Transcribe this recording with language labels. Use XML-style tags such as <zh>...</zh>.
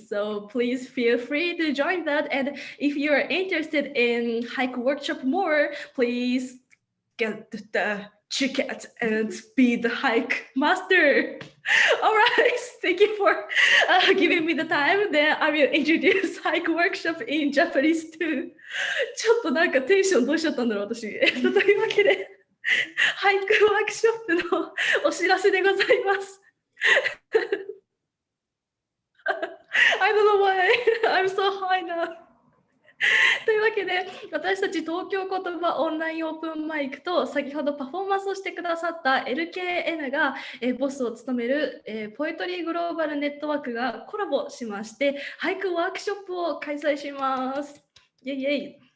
<en>So please feel free to join that. And if you are interested in haiku workshop more, please get the ticket and be the hike master. All right, thank you for giving me the time. Then I will introduce hike workshop in Japanese too.</en> <ja>ちょっとなんかテンションどうしちゃったんだろう私。というわけで、ハイクワークショップのお知らせでございます。</ja> <en>I don't know why I'm so high now.</en> <ja>というわけで、私たち東京言葉オンラインオープンマイクと先ほどパフォーマンスをしてくださった LKN がボスを務めるポエトリーグローバルネットワークがコラボしまして、俳句ワークショップを開催します。イェイイェイ。</ja>